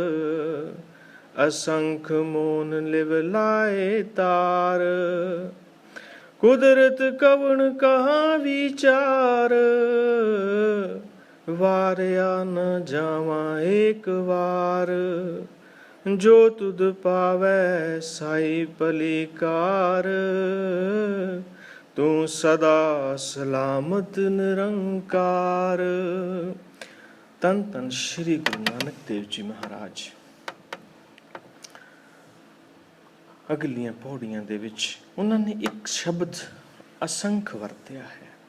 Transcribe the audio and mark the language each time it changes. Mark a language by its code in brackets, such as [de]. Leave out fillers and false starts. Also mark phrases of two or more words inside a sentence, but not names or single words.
[pa] ਅਸੰਖ ਮੋਨ ਲਿਵ ਲਾਏ ਤਾਰ, ਕੁਦਰਤ ਕਵਣ ਕਹਾਂ ਵਿਚਾਰ, ਵਾਰਿਆ ਨ ਜਾਵਾ ਏਕ ਵਾਰ, ਜੋ ਤੁਦ ਪਾਵੈ ਸਾਈ ਪਲਿਕਾਰ, ਤੂ ਸਦਾ ਸਲਾਮਤ ਨਿਰੰਕਾਰ। ਧੰਨ ਧੰਨ ਸ਼੍ਰੀ ਗੁਰੂ ਨਾਨਕ ਦੇਵ ਜੀ ਮਹਾਰਾਜ। ਅਗਲੀਆਂ ਪੌੜੀਆਂ ਦੇ ਵਿੱਚ ਉਹਨਾਂ ਨੇ ਇੱਕ ਸ਼ਬਦ ਅਸੰਖ ਵਰਤਿਆ ਹੈ।